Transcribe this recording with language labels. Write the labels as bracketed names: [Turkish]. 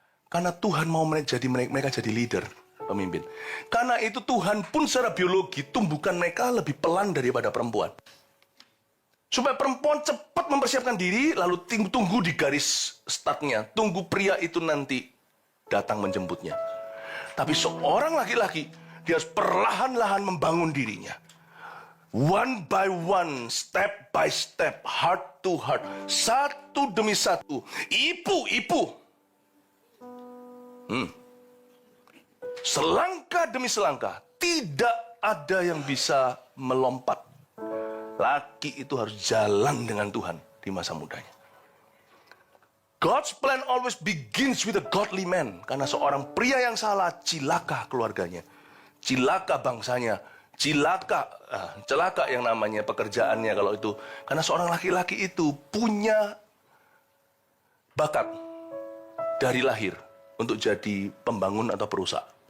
[Indonesian] Karena Tuhan mau mereka jadi leader, pemimpin. Karena itu Tuhan pun secara biologi tumbuhkan mereka lebih pelan daripada perempuan. Supaya perempuan cepat mempersiapkan diri, lalu tunggu di garis startnya. Tunggu pria itu nanti datang menjemputnya. Tapi seorang laki-laki, dia harus perlahan-lahan membangun dirinya. [English] One by one, step by step, heart to heart. [Indonesian] Satu demi satu. Ipu. Selangkah demi selangkah, tidak ada yang bisa melompat. Laki itu harus jalan dengan Tuhan di masa mudanya. [English] God's plan always begins with a godly man. [Indonesian] Karena seorang pria yang salah, cilaka keluarganya, cilaka bangsanya, celaka yang namanya pekerjaannya kalau itu. Karena seorang laki-laki itu punya bakat dari lahir untuk jadi pembangun atau perusak.